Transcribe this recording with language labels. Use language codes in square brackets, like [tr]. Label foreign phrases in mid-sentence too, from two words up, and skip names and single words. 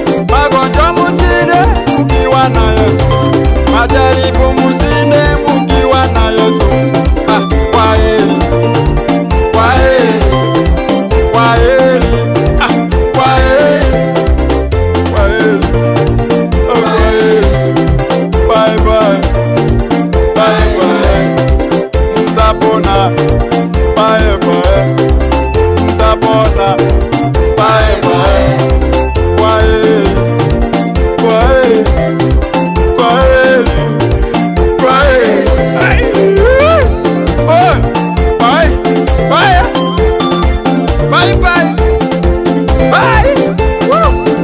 [sw] Magonjwa musinde mukiwa na Yesu. Majaribu musinde mukiwa na Yesu. Ah, kwa heri. Kwa heri. Kwa heri. Ah, kwa heri. Kwa heri. Oh, kwa heri. [en] Bye, bye. Bye, bye. Mtapona. Bye, bye. Mtapona. Bye, bye. [sw] Kwa heri. Kwa heri. Kwa heri. Kwa heri. Ai. [en] Oh. Bye. Bye. Bye, bye. Bye. Woo.